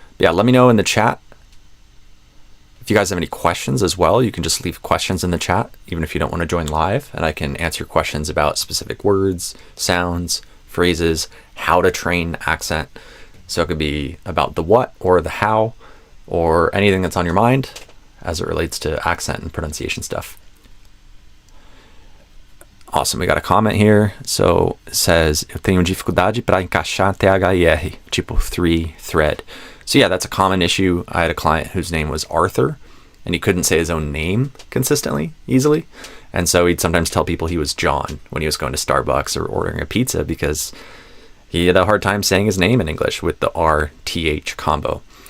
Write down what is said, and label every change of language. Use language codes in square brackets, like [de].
[en] But yeah, let me know in the chat. If you guys have any questions as well, you can just leave questions in the chat, even if you don't want to join live, and I can answer questions about specific words, sounds, phrases, how to train accent. So it could be about the what or the how or anything that's on your mind as it relates to accent and pronunciation stuff. Awesome, we got a comment here. So it says, [pt] eu tenho dificuldade para encaixar THR, tipo 3 thread. [en] So yeah, that's a common issue. I had a client whose name was Arthur, and he couldn't say his own name consistently, easily. And so he'd sometimes tell people he was John when he was going to Starbucks or ordering a pizza because he had a hard time saying his name in English with the R-TH combo.